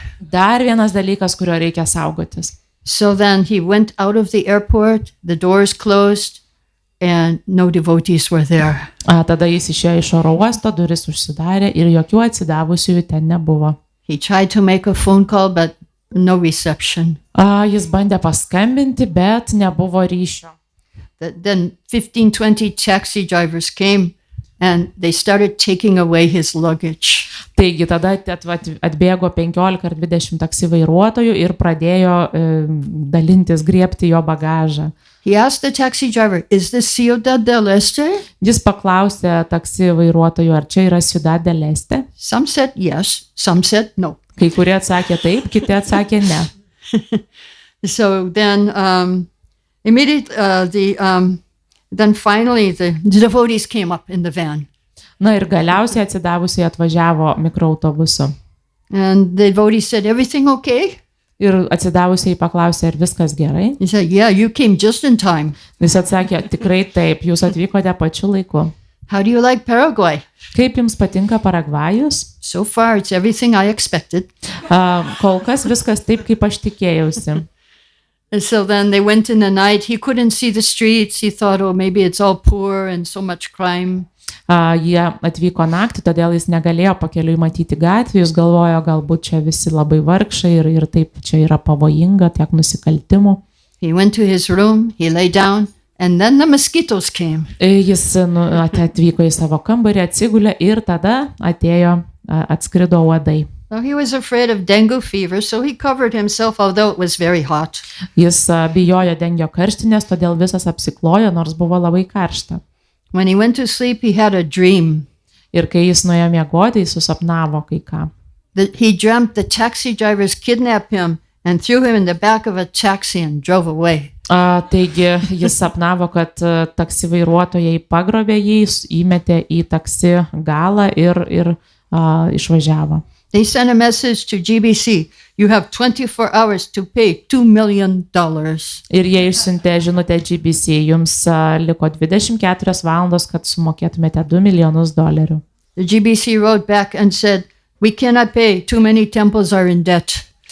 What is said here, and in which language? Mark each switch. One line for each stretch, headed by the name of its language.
Lithuanian: Dar vienas dalykas, kurio reikia saugotis.
English: So then he went out of the airport, the doors closed, and no devotees were there.
Lithuanian: Tada jis išėjo iš oro uosto, duris užsidarė ir jokių atsidavusiųjų ten nebuvo.
English: He tried to make a phone call, but no reception.
Lithuanian: Jis bandė paskambinti, bet nebuvo ryšio.
English: Then 15-20 taxi drivers came and they started taking away his luggage.
Lithuanian: Taigi tada atbėgo 15 ar 20 taksi vairuotojų ir pradėjo dalintis, griebti jo bagažą.
English: He asked the taxi driver, is this Ciudad del Este?
Lithuanian: Jis paklausė taksi vairuotojų, ar čia yra Ciudad del Este.
English: Some said yes, some said no.
Lithuanian: Kai kurie atsakė taip, kiti atsakė ne.
English: So then Immediately, then finally the devotees came up in the van.
Lithuanian: Na ir galiausiai atsidavusiai atvažiavo mikroautobusu.
English: And the devotee said, "Everything okay?"
Lithuanian: Ir atsidavusiai paklausė, ar viskas gerai.
English: He said, "Yeah, you came just in time."
Lithuanian: Jis atsakė, tikrai taip, jūs atvykote pačiu laiku.
English: "How do you like Paraguay?"
Lithuanian: Kaip jums patinka Paragvajus?
English: "So far, it's everything I expected."
Lithuanian: Kol kas viskas taip, kaip aš tikėjausi.
English: And so then they went in the night. He couldn't see the streets. He thought, oh, maybe it's all poor and so much crime.
Lithuanian: Jie atvyko naktį, todėl jis negalėjo pakeliui matyti gatvių, jis galvojo, galbūt čia visi labai vargšai ir taip čia yra pavojinga, tiek nusikaltimų.
English: He went to his room, he lay down, and then the mosquitoes came.
Lithuanian: Jis atvyko į savo kambarį, atsigulė ir tada atskrido uodai.
English: So he was afraid of dengue fever, so he covered himself, although it was very hot.
Lithuanian: Jis bijojo dengio karštinės, todėl visas apsiklojo, nors buvo labai karšta.
English: When he went to sleep, he had a dream.
Lithuanian: Ir kai jis nuėjo miegoti, jis susapnavo kai ką.
English: He dreamt the taxi drivers kidnapped him and threw him in the back of a taxi and drove away.
Lithuanian: Taigi jis sapnavo, kad taksi vairuotojai pagrobė jį, įmetė į taksi galą ir išvažiavo.
English: They sent a message to GBC. You have 24 hours to pay $2 million.
Lithuanian: Ir jie išsiuntė žinutę GBC. Jums liko 24 valandos, kad sumokėtumėte $2 milijonus.
English: The GBC wrote back and said, we cannot pay. Too many temples are in debt.